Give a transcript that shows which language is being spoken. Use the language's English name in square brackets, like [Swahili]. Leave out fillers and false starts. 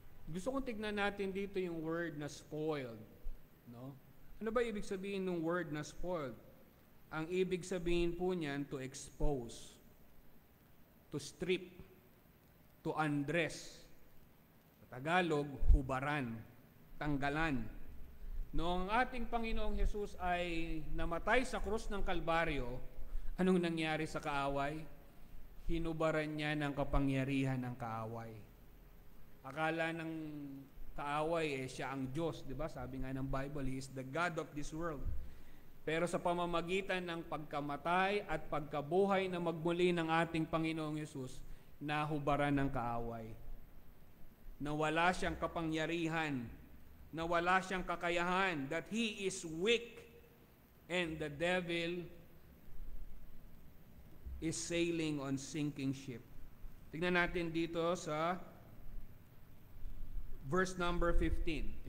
[Filipino] Gusto kong tignan natin dito yung word na spoiled, no? Ano ba ibig sabihin ng word na spoiled? Ang ibig sabihin po niyan, [English] to expose, to strip, to undress. [Filipino] Sa Tagalog, hubaran, tanggalan. Noong ating Panginoong Hesus ay namatay sa krus ng Kalbaryo, anong nangyari sa kaaway? Hinubaran niya ng kapangyarihan ng kaaway. Akala ng kaaway siya ang Diyos, di ba? Sabi nga ng Bible, [English] He is the God of this world. [Filipino] Pero sa pamamagitan ng pagkamatay at pagkabuhay na magmuli ng ating Panginoong Hesus, nahubaran ng kaaway. Nawala siyang kapangyarihan, nawala siyang kakayahan, [English] that he is weak and the devil is sailing on sinking ship. [Filipino] Tingnan natin dito sa verse number 15.